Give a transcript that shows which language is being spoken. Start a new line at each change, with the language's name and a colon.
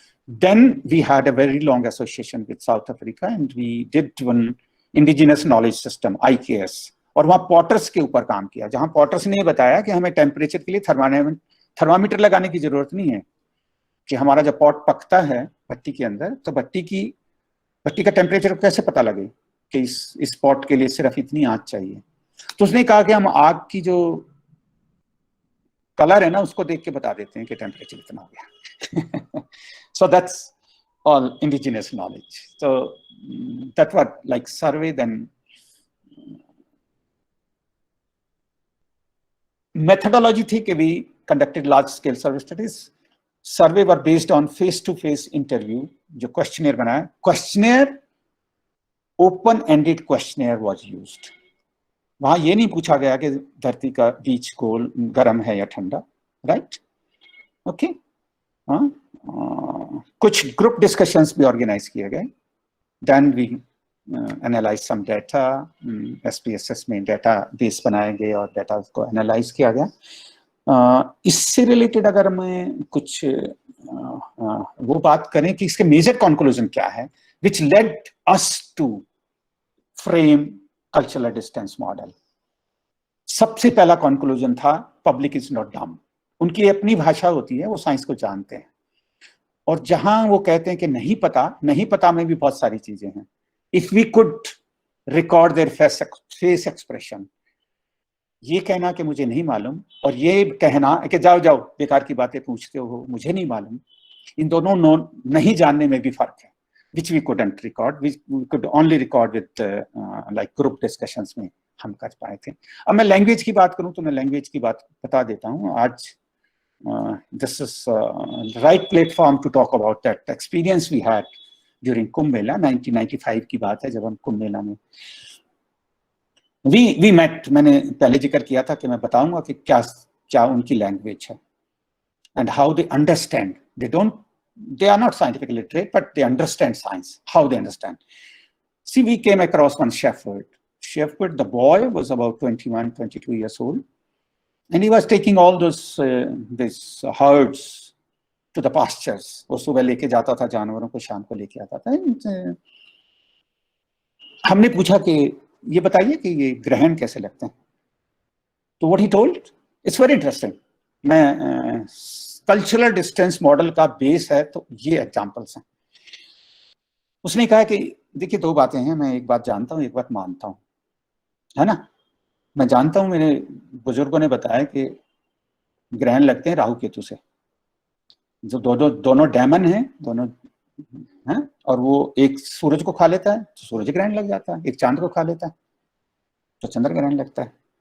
English: then we had a very long association with South Africa and we did one indigenous knowledge system IKS,
Hindi: और वहाँ potter's के ऊपर काम किया, जहाँ पॉटर्स ने बताया कि हमें टेम्परेचर के लिए थर्मामीटर लगाने की जरूरत नहीं है, कि हमारा जब पॉट पकता है भट्टी के अंदर तो भट्टी का टेम्परेचर कैसे पता लगे कि इस पॉट के लिए सिर्फ इतनी आग चाहिए. तो उसने कहा कि हम आग की जो कलर है ना उसको देख के बता देते हैं कि टेम्परेचर इतना हो गया.
English: So that's all indigenous knowledge. So that was like survey. Then methodology थी कि we conducted large scale survey studies. Survey were based on face to face interview.
Hindi: जो questionnaire बनाया,
English: questionnaire open ended questionnaire was used.
Hindi: वहाँ ये नहीं पूछा गया कि धरती का बीच गोल गर्म है या ठंडा, राइट? ओके. हाँ, कुछ ग्रुप डिस्कशंस भी ऑर्गेनाइज किए गए.
English: then we analyse some data,
Hindi: SPSS में डाटा बेस बनाए गए और डाटा को एनालाइज किया गया. इससे रिलेटेड अगर मैं कुछ वो बात करें कि इसके मेजर कंक्लूजन क्या है,
English: Which led us to frame cultural distance model.
Hindi: सबसे पहला कंक्लूजन था
English: Public is not dumb.
Hindi: उनकी अपनी भाषा होती है, वो साइंस को जानते हैं, और जहां वो कहते हैं कि नहीं पता में भी बहुत सारी चीजें हैं.
English: if we could record their face expression,
Hindi: ये कहना कि मुझे नहीं मालूम और ये कहना कि जाओ बेकार की बातें पूछते हो, मुझे नहीं मालूम, इन दोनों नहीं जानने में भी फर्क है.
English: which we couldn't record, we could only record with like group discussions
Hindi: में हम कर पाए थे. अब मैं लैंग्वेज की बात करूं तो मैं लैंग्वेज की बात बता देता हूं.
English: आज this is right platform to talk about that experience we had during Kumbh Mela.
Hindi: 1995 की बात है जब हम कुंभ मेला में
English: we met.
Hindi: मैंने पहले जिक्र किया था कि मैं बताऊंगा कि क्या उनकी लैंग्वेज है
English: and how they understand. They are not scientifically literate, but they understand science. How they understand. See, we came across one shepherd. The boy was about 21, 22 years old, and he was taking all those these herds to the pastures.
Hindi: वो सुबह लेके जाता था जानवरों को, शाम को लेके आता था. हमने पूछा कि ये बताइए कि ये ग्रहण कैसे लगते हैं.
English: तो what he told, it's very interesting.
Hindi: मैं कल्चरल डिस्टेंस मॉडल का बेस है तो ये एग्जांपल्स हैं. उसने कहा कि देखिए दो बातें हैं, मैं एक बात जानता हूँ, एक बात मानता हूँ, है ना. मैं जानता हूँ, मेरे बुजुर्गों ने बताया कि ग्रहण लगते हैं राहु केतु से, जो दोनों डैमन हैं, दोनों हैं, और वो एक सूरज को खा लेता है तो सूरज ग्रहण लग जाता है, एक चांद को खा लेता है तो चंद्र ग्रहण लगता है.